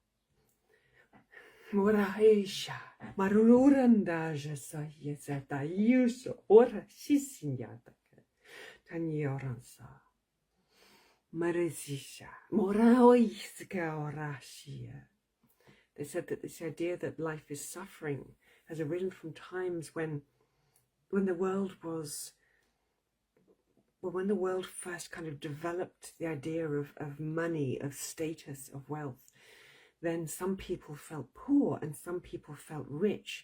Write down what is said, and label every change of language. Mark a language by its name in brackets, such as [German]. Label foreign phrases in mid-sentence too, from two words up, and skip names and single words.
[English] moraisha maruranda jesa yesa tayuso ora sisinyata tanioransa maresisha moraoiska orashia. They said that this idea that life is suffering has arisen from times when the world first kind of developed the idea of money, of status, of wealth. Then some people felt poor and some people felt rich.